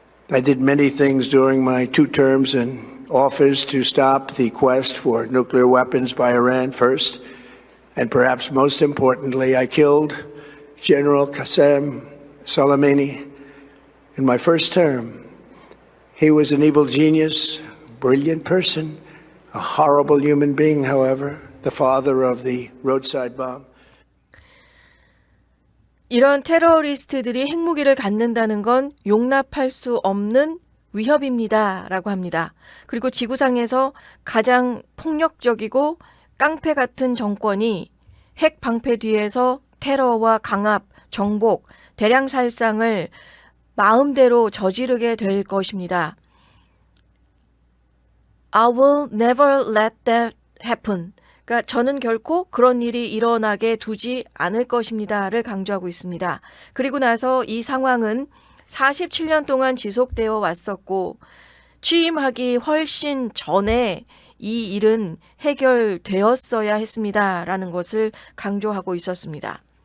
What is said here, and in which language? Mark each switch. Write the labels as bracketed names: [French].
[English] I did many things during my 2 terms in office to stop the quest for nuclear weapons by Iran first, and perhaps most importantly, I killed General Qasem Soleimani in my first term. He was an evil genius, brilliant person, a horrible human being, however, the father of the roadside bomb. [Korean] 이런 테러리스트들이 핵무기를 갖는다는 건 용납할 수 없는 위협입니다. 라고 합니다. 그리고 지구상에서 가장 폭력적이고 깡패 같은 정권이 핵 방패 뒤에서 테러와 강압, 정복, 대량 살상을 마음대로 저지르게 될 것입니다. [English] I will never let that happen. [Korean] 그러니까 저는 결코 그런 일이 일어나게 두지 않을 것입니다를 강조하고 있습니다. 그리고 나서 이 상황은 47년 동안 지속되어 왔었고 취임하기 훨씬 전에 이 일은 해결되었어야 했습니다라는 것을 강조하고 있었습니다.